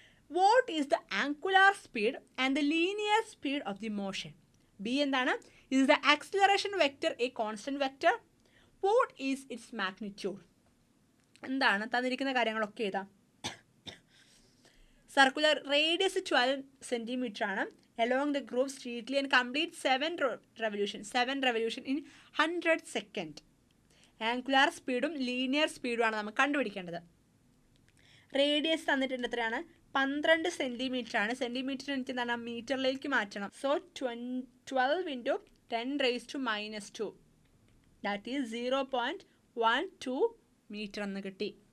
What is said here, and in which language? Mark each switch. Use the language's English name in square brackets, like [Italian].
[English] What is the angular speed and the linear speed of the motion? [Malayalam] B എന്താണ്? [English] Is the acceleration vector a constant vector? What is its magnitude? [Malayalam] എന്താണ് തന്നിരിക്കുന്ന കാര്യങ്ങളൊക്കെ എഴുതാം. Circular radius 12 centimetre ആണ്. [English] along the groove straightly and complete 7 revolution in 100 second. [Malayalam] Angular സ്പീഡും linear സ്പീഡുമാണ് നമുക്ക് കണ്ടുപിടിക്കേണ്ടത്. Radius തന്നിട്ടുണ്ട് എത്രയാണ്? 12 സെൻറ്റിമീറ്റർ ആണ്. സെൻറ്റിമീറ്റർ എനിക്ക് എന്താണ് മീറ്ററിലേക്ക് മാറ്റണം. സോ 12 × 10⁻², ദാറ്റ് ഈസ് 0.12 മീറ്റർ എന്ന് കിട്ടി.